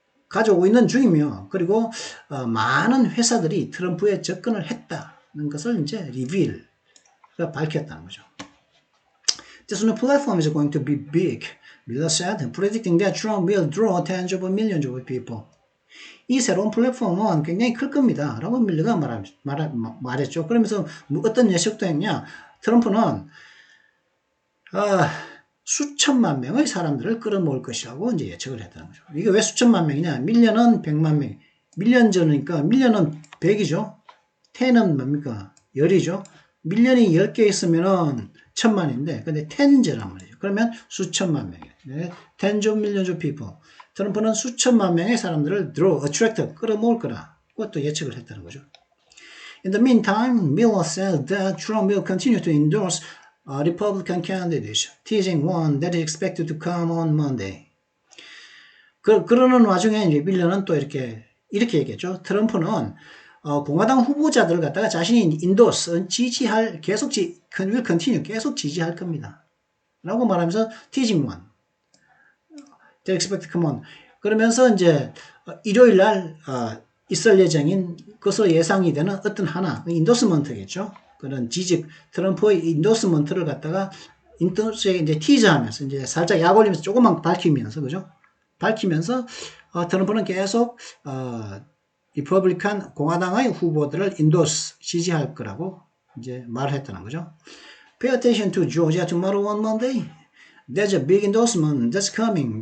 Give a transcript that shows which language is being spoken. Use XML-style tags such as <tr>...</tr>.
<ko>가져오고 있는 중이며, 그리고 많은 회사들이 트럼프에 접근을 했다는 것을 이제 리빌가 밝혔다는 거죠.</ko> <en>This new platform is going to be big, Miller said, predicting that Trump will draw tens of millions of people.</en> <ko>이 새로운 플랫폼은 굉장히 클 겁니다. 라고 밀러가 말했죠. 그러면서 어떤 예측도 했냐. 트럼프는 수천만 명의 사람들을 끌어모을 것이라고 이제 예측을 했다는 거죠. 이게 왜 수천만 명이냐. 밀려는 100만 명. 밀리언 전이니까 밀려는 100이죠. 10은 뭡니까? 10이죠. 밀리언이 10개 있으면은 천만인데, 근데 10제란 말이죠. 그러면 수천만 명이에요. 네,</ko> <en>tens of millions of people.</en> <ko>트럼프는 수천만 명의 사람들을 attract, 끌어모을 거라. 그것도 예측을 했다는 거죠.</ko> <en>In the meantime, Miller said that Trump will continue to endorse Republican candidates, teasing one that is expected to come on Monday.</en> <ko>그러는 와중에 이제 밀러는 또 이렇게 얘기했죠. 트럼프는 공화당 후보자들을 갖다가 자신이 endorse, 지지할,</ko> <en>will continue,</en> <ko>계속 지지할 겁니다. 라고 말하면서</ko> <en>teasing one. They expect to come on.</en> <ko>그러면서 이제 일요일 날 있을 예정인 것으로 예상이 되는 어떤 하나, 인도스먼트겠죠. 그런 트럼프의 인도스먼트를 갖다가 인터넷에 이제 티저하면서 이제 살짝 약 올리면서 조금만 밝히면서, 그죠? 밝히면서 트럼프는 계속 리퍼블리칸 공화당의 후보들을 지지할 거라고 이제 말을 했다는 거죠.</ko> <en>Pay attention to Georgia tomorrow on Monday. There's a big endorsement that's coming.</en>